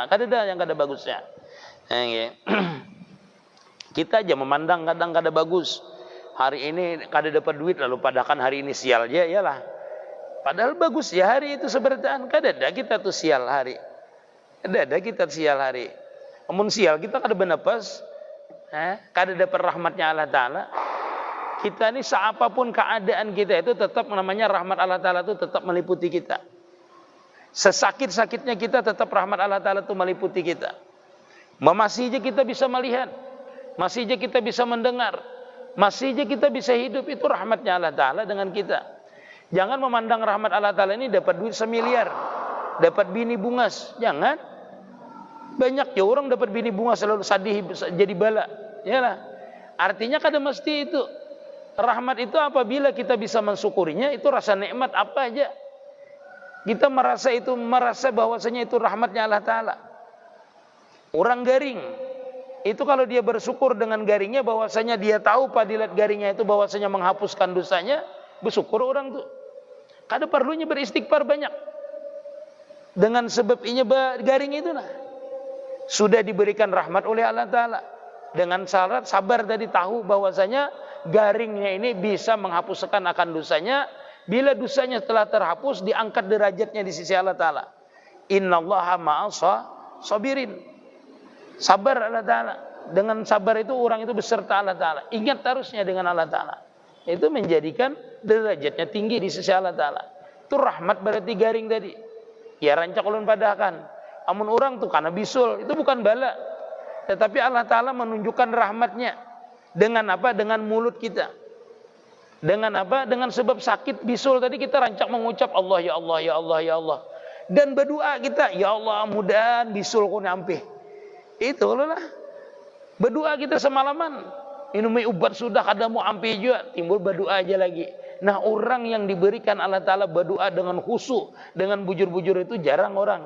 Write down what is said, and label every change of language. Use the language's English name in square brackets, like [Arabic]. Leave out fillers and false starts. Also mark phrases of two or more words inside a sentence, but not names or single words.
[Banjar] Kada ada yang kada bagusnya. Kita aja memandang kadang kada bagus. Hari ini kada dapat duit, lalu padahal hari ini sial aja, iyalah. Padahal bagus ya hari itu seberataan. Kada ada kita tuh sial hari. Ada kita sial hari. Namun sial kita kada bernapas, kada dapat rahmatnya Allah Ta'ala. [Indonesian] Kita ini seapapun keadaan kita itu tetap namanya rahmat Allah Ta'ala itu tetap meliputi kita. Sesakit-sakitnya kita tetap rahmat Allah Ta'ala itu meliputi kita. Masih aja kita bisa melihat, masih aja kita bisa mendengar, masih aja kita bisa hidup, itu rahmatnya Allah Ta'ala dengan kita. [Banjar] Jangan memandang rahmat Allah Ta'ala ini dapat duit semiliar, dapat bini bungas, jangan. Banyak ya orang dapat bini bungas selalu sadih jadi bala. Yalah. Artinya kada mesti itu. [Indonesian] Rahmat itu apabila kita bisa mensyukurinya, itu rasa nikmat apa aja. Kita merasa bahwasanya itu rahmatnya Allah Ta'ala. [Banjar] Orang garing itu kalau dia bersyukur dengan garingnya, bahwasanya dia tahu padilat garingnya itu bahwasanya menghapuskan dosanya, bersyukur orang tuh. Kada perlunya beristighfar banyak. Dengan sebab ini garing itu lah. Sudah diberikan rahmat oleh Allah Ta'ala. Dengan syarat sabar tadi, tahu bahwasanya garingnya ini bisa menghapuskan akan dosanya. [Indonesian] Bila dosanya telah terhapus, diangkat derajatnya di sisi Allah Ta'ala. [Arabic] Innallaha ma'as sabirin. [Indonesian] Sabar Allah Ta'ala. Dengan sabar itu orang itu beserta Allah Ta'ala. Ingat terusnya dengan Allah Ta'ala. Itu menjadikan derajatnya tinggi di sisi Allah Ta'ala. [Banjar] Itu rahmat berarti garing tadi. Ya rancak ulun padahkan. Amun orang tuh karena bisul, itu bukan bala. [Indonesian] Tetapi Allah Ta'ala menunjukkan rahmatnya. Dengan apa? Dengan mulut kita. Dengan apa? Dengan sebab sakit bisul tadi kita rancak mengucap [Arabic] Allah, ya Allah, ya Allah, ya Allah. [Banjar] Dan berdoa kita, ya Allah mudahan bisulku nyampe. [Indonesian] Itu lah. Berdoa kita semalaman. [Banjar] Minumi ubat sudah kada mau ampe juga. Timbul berdoa aja lagi. Nah, orang yang diberikan Allah Ta'ala berdoa dengan khusyuk, dengan bujur-bujur itu jarang orang.